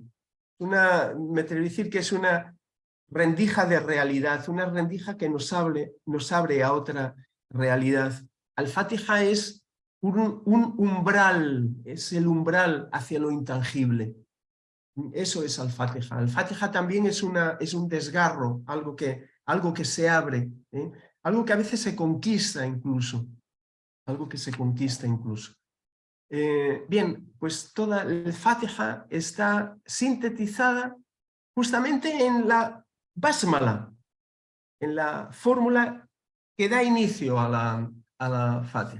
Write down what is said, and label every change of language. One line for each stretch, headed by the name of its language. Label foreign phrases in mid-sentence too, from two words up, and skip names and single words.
Spanish: Me atrevo a decir que es una rendija de realidad, una rendija que nos abre a otra realidad. Al-Fatiha es un umbral, es el umbral hacia lo intangible. Eso es Al-Fatiha. Al-Fatiha también es un desgarro, algo que se abre, algo que a veces se conquista incluso. Bien, pues toda el Fatiha está sintetizada justamente en la Basmala, en la fórmula que da inicio a la Fatiha.